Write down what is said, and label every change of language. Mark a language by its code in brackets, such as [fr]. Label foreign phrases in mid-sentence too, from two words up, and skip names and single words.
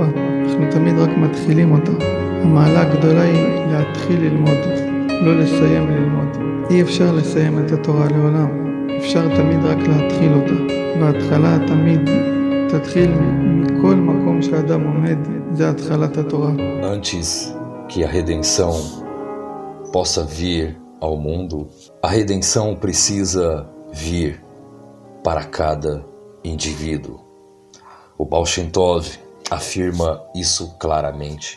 [he] אנחנו תמיד רק מתחילים אותה. המעלה הגדולה היא להתחיל ללמוד, לא לסיים ללמוד. אי אפשר לסיים את התורה לעולם, אפשר תמיד רק להתחיל אותה. וההתחלה תמיד תתחיל מכל מקום שאדם עומד, זה התחלת התורה. [pt] Antes que a redenção possa vir ao mundo, a redenção precisa vir para cada indivíduo. O Baal Shem Tov afirma isso claramente.